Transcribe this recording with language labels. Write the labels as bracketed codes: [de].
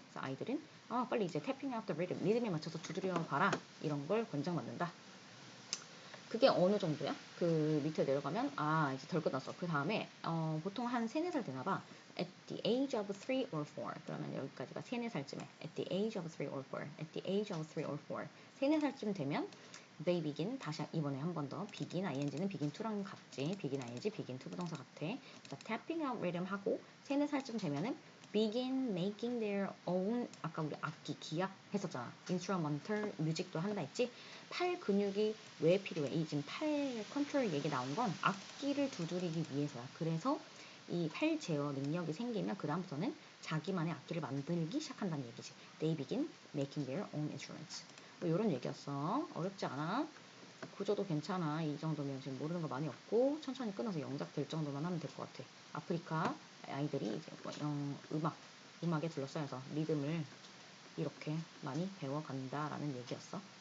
[ko] 그래서 아이들은 빨리 이제 [en] tapping out the rhythm, [ko] 리듬에 맞춰서 두드려 봐라, 이런 걸 권장받는다. 그게 어느 정도야? 그 밑에 내려가면 이제 덜 끝났어. 그 다음에 보통 한 3, 4살 되나봐. [en] At the age of 3 or 4. [ko] 그러면 여기까지가 3, 4살쯤에. [en] At the age of 3 or 4. At the age of 3 or 4. [ko] 3, 4살쯤 되면 [en] they begin, [ko] 다시 이번에 한 번 더. begin, ing는 begin to랑 같지. begin ing, begin to 부동사 같아. 자, [en] tapping out rhythm [ko] 하고 3, 4살쯤 되면은 [en] begin making their own [ko] 아까 우리 악기, 기악 했었잖아. [en] instrumental music [ko] 도 한다 했지. 팔 근육이 왜 필요해? 이 지금 팔 컨트롤 얘기 나온 건 악기를 두드리기 위해서야. 그래서 이 팔 제어 능력이 생기면 그 다음부터는 자기만의 악기를 만들기 시작한다는 얘기지. [en] They begin making their own instruments. [ko] 뭐 이런 얘기였어. 어렵지 않아. 구조도 괜찮아. 이 정도면 지금 모르는 거 많이 없고 천천히 끊어서 영작 될 정도만 하면 될 것 같아. 아프리카 아이들이 이제 뭐 음악에 둘러싸여서 리듬을 이렇게 많이 배워간다라는 얘기였어.